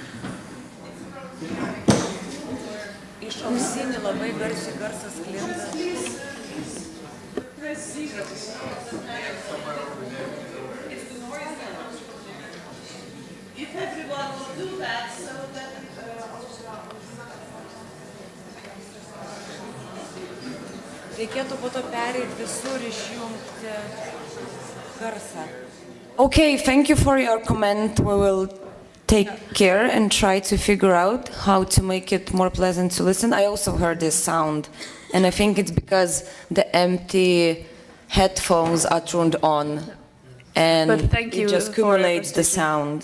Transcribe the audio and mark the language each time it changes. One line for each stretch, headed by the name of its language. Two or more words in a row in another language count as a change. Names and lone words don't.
English: If everyone will do that, so that
Lithuanian: reikėtų po to pereiti visur išjungti garsą.
English: Okay, thank you for your comment. We will take care and try to figure out how to make it more pleasant to listen. I also heard this sound, and I think it's because the empty headphones are turned on, and it just accumulates the sound.